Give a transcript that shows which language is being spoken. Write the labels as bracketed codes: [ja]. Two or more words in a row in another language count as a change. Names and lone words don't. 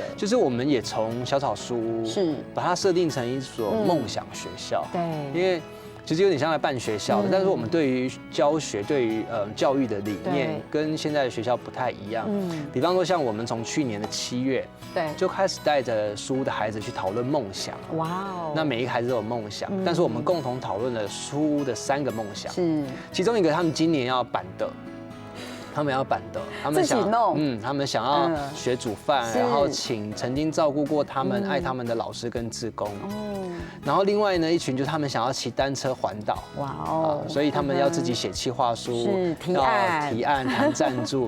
[zh] 就是我們也從小草書是把它設定成一所夢想學校，對，因為其實有點像來辦學校的，但是我們對於教學、對於教育的理念跟現在的學校不太一樣。比方說像我們從去年的7月，對，就開始帶着書的孩子去討論夢想。哇哦！那每一個孩子都有夢想，但是我們共同討論了書的3個夢想。是，其中一個他們今年要辦的。他们要板凳，他们想他们想要学煮饭，然后请曾经照顾过他们、爱他们的老师跟志工。然后另外呢，一群就是他们想要骑单车环岛。哇哦！所以他们要自己写企划书，要提案谈赞助。